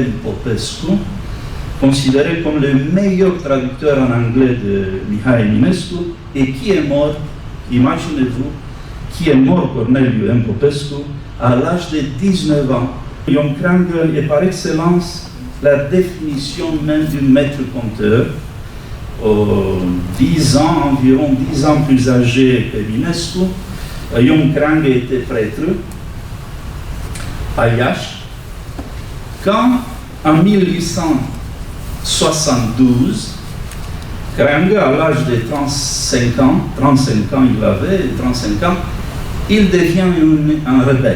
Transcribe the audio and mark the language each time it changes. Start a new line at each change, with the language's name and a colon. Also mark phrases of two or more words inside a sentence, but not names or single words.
French: Popescu, considéré comme le meilleur traducteur en anglais de Mihai Eminescu, et qui est mort, imaginez-vous, qui est mort Corneliu M. Popescu à l'âge de 19 ans. Ion Creangă est par excellence la définition même du maître conteur, environ 10 ans plus âgé qu'Eminescu. Ion Creangă était prêtre à Iași, quand en 1872, Creangă, à l'âge de 35 ans il avait, 35 ans, il devient un rebelle.